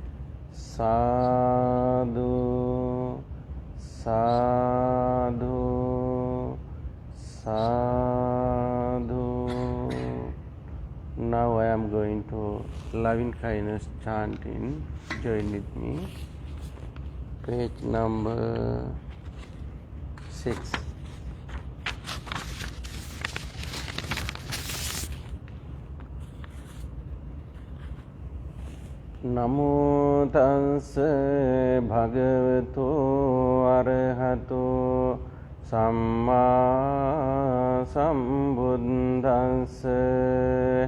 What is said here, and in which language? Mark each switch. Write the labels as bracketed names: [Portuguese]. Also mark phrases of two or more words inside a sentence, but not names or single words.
[Pali] Sadhu, sadhu, sadhu. [English] Now I am going to loving kindness chanting. Join with me. Page number 6. [Pali] Namo tassa bhagavato arahato samma sambuddhassa.